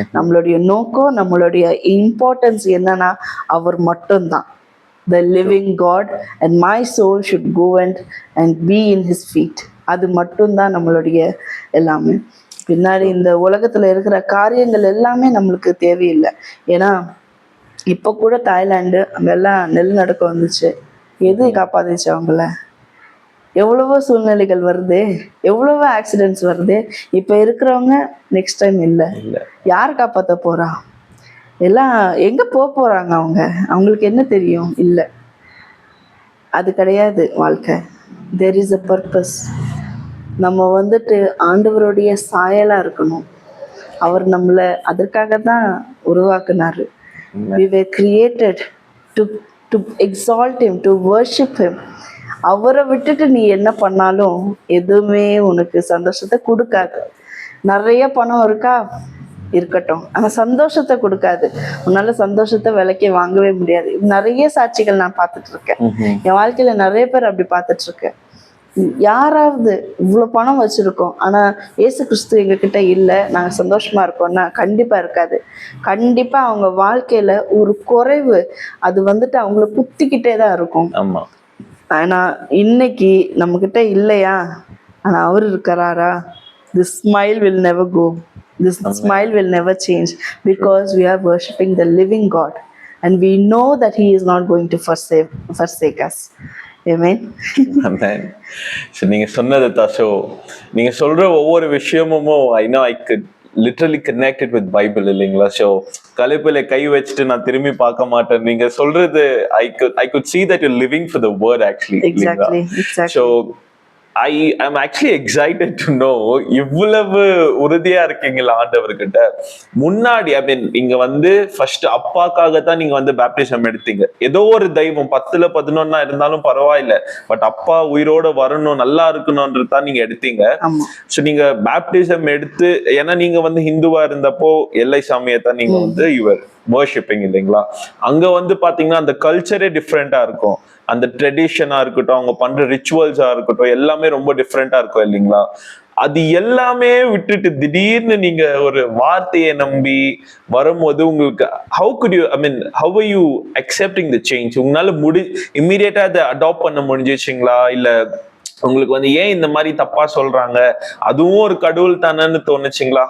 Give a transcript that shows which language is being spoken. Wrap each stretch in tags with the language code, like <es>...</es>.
<ta>நம்மளுடைய நோக்கம், நம்மளுடைய இம்பார்ட்டன்ஸ் என்னன்னா அவர் மட்டும்தான்.</ta> <en>The living God, and my soul should go and be in his feet.</en> <ta>அது மட்டும்தான் நம்மளுடைய எல்லாமே. பின்னாடி இந்த உலகத்துல இருக்கிற காரியங்கள் எல்லாமே நம்மளுக்கு தேவையில்லை. ஏன்னா இப்போ கூட தாய்லாந்து அங்கெல்லாம் நிலநடுக்கம் வந்துச்சு. எது காப்பாத்துச்சு அவங்கள? எவ்வளவோ சூழ்நிலைகள் வருது, எவ்வளவோ ஆக்சிடென்ட்ஸ் வருது. இப்போ இருக்கிறவங்க நெக்ஸ்ட் டைம் இல்லை. யார் காப்பாற்ற போறா? எல்லாம் எங்க போறாங்க? அவங்களுக்கு என்ன தெரியும்? இல்லை, அது கிடையாது வாழ்க்கை.</ta> <en>There is a purpose.</en> <ta>நம்ம வந்துட்டு ஆண்டவருடைய சாயலா இருக்கணும். அவர் நம்மளை அதற்காக தான் உருவாக்குனாரு.</ta> <en>We were created to exalt him, to worship him.</en> <ta>அவரை விட்டுட்டு நீ என்ன பண்ணாலும் எதுவுமே உனக்கு சந்தோஷத்தை கொடுக்காது. நிறைய பணம் இருக்கா, இருக்கட்டும், ஆனா சந்தோஷத்தை கொடுக்காது. உன்னால சந்தோஷத்தை விலைக்கு வாங்கவே முடியாது. நிறைய சாட்சிகள் நான் பார்த்துட்டு இருக்கேன். என் வாழ்க்கையில நிறைய பேர் அப்படி பார்த்துட்டு இருக்கேன். யாராவது இவ்வளவு பணம் வச்சிருக்கோம், ஆனா இயேசு கிறிஸ்து எங்க கிட்ட இல்லை, நாங்க சந்தோஷமா இருக்கோம்னா கண்டிப்பா இருக்காது. கண்டிப்பா அவங்க வாழ்க்கையில ஒரு குறைவு அது வந்துட்டு அவங்கள குத்திக்கிட்டே தான் இருக்கும். ஆனா இன்னைக்கு நம்ம கிட்ட இல்லையா, ஆனா அவர் இருக்கிறாரா?</ta> <en>This smile will never go. This smile will never change, because we are worshiping the living God, and we know that he is not going to forsake us. Amen. Amen. So</en> <ta>நீங்க சொன்னது தாசோ, நீங்க சொல்ற ஒவ்வொரு விஷயமும்</ta> <en>I know I could literally connect it with Bible</en> <ta>இல்லைங்களா? So கலைப்பில கை வச்சுட்டு நான் திரும்பி பார்க்க மாட்டேன். நீங்க சொல்றது</ta> <en>I could see that you're living for the word actually. Exactly. So I am actually excited to know</en> <ta>இவ்வளவு உறுதியா இருக்கீங்களா ஆண்டவர்கிட்ட. முன்னாடி ஐ மீன் இங்க வந்து ஃபர்ஸ்ட் அப்பாக்காக தான் நீங்க வந்து பேப்டிசம் எடுத்தீங்க. ஏதோ ஒரு தெய்வம் 10ல 11 இருந்தாலும் பரவாயில்ல, பட் அப்பா உயிரோட வரணும், நல்லா இருக்கணும்ன்றது தான் நீங்க எடுத்தீங்க. ஸோ நீங்க பேப்டிசம் எடுத்து, ஏன்னா நீங்க வந்து ஹிந்துவா இருந்தப்போ எல்லை சாமியை தான் நீங்க வந்து யுவர் வர்ஷிப்பிங் இல்லைங்களா? அங்க வந்து பாத்தீங்கன்னா அந்த கல்ச்சரே டிஃப்ரெண்டா இருக்கும். அந்த ட்ரெடிஷனா இருக்கட்டும், அவங்க பண்ற ரிச்சுவல்ஸா இருக்கட்டும், எல்லாமே ரொம்ப டிஃப்ரெண்டா இருக்கும் இல்லைங்களா? அது எல்லாமே விட்டுட்டு திடீர்னு நீங்க ஒரு வார்த்தையை நம்பி வரும்போது உங்களுக்கு</ta> <en>how could you, I mean, how were you accepting the change?</en> <ta>உங்களால இம்மீடியட்டா அதை அடாப்ட் பண்ண முடிஞ்சிச்சுங்களா? இல்ல உங்களுக்கு வந்து ஏன் இந்த மாதிரி தப்பா சொல்றாங்க, அதுவும் ஒரு கடவுள் தானேன்னு தோணுச்சுங்களா?</ta>